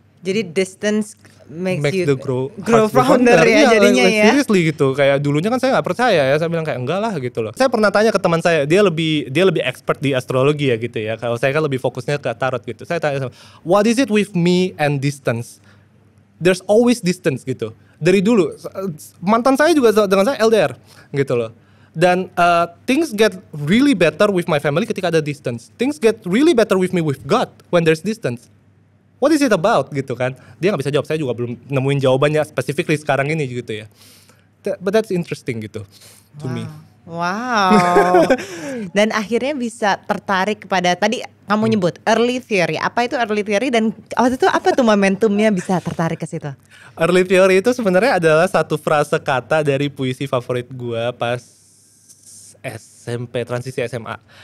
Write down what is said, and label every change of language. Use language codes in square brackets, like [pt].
[en] Jadi distance makes you the grow heart founder ya [id] Iya, jadinya ya. [en] Seriously gitu. [id] Kayak dulunya kan saya nggak percaya ya. Saya bilang kayak enggak lah gitu loh. Saya pernah tanya ke teman saya, dia lebih expert di astrologi ya gitu ya. Kalau saya kan lebih fokusnya ke tarot gitu. [en] Saya tanya, what is it with me and distance? There's always distance gitu. [id] Dari dulu mantan saya juga dengan saya LDR gitu loh. [en] Dan things get really better with my family ketika ada distance. Things get really better with me with God when there's distance. What is it about gitu kan? [id] Dia nggak bisa jawab, saya juga belum nemuin jawabannya specifically sekarang ini gitu ya. [en] But that's interesting gitu to me. Wow. [id] Dan akhirnya bisa tertarik kepada tadi kamu nyebut early theory. Apa itu early theory dan waktu itu apa tuh momentumnya bisa tertarik ke situ? Early theory itu sebenarnya adalah satu frase kata dari puisi favorit gua pas SMP, transisi SMA.